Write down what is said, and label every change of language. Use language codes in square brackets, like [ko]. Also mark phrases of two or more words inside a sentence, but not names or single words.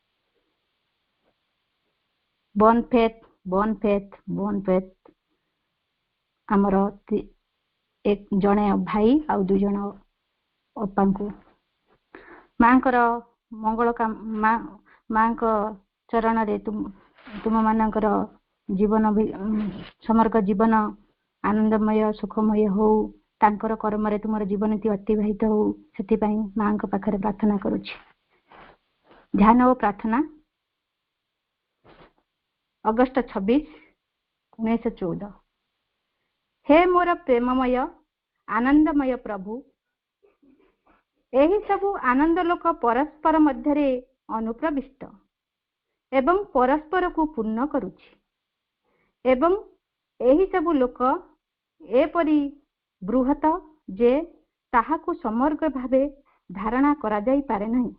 [en] born faith born faith born faith [or] ଆମର ଜଣେ ଭାଇ ଆଉ 2 ଜଣ ଅପାଙ୍କୁ ମାଙ୍କର ମଙ୍ଗଳ ମାଙ୍କ ଚରଣରେ ତୁମମାନଙ୍କର ଜୀବନ ସମଗ୍ର ଜୀବନ ଆନନ୍ଦମୟ ସୁଖମୟ ହଉ, ତାଙ୍କର କର୍ମରେ ତୁମର ଜୀବନୀତି ଅତିବାହିତ ହଉ ସେଥିପାଇଁ ମାଙ୍କ ପାଖରେ ପ୍ରାର୍ଥନା କରୁଛି। ଧ୍ୟାନ ଓ ପ୍ରାର୍ଥନା ଅଗଷ୍ଟ 26, 1914। [hi] हे मोर प्रेममय आनंदमय प्रभु, [or] ଏହି ସବୁ ଆନନ୍ଦ ଲୋକ ପରସ୍ପର ମଧ୍ୟରେ ଅନୁପ୍ରବିଷ୍ଟ ଏବଂ ପରସ୍ପରକୁ ପୂର୍ଣ୍ଣ କରୁଛି ଏବଂ ଏହି ସବୁ ଲୋକ ଏପରି ବୃହତ ଯେ ତାହାକୁ ସମଗ୍ର ଭାବେ ଧାରଣା କରାଯାଇପାରେ ନାହିଁ।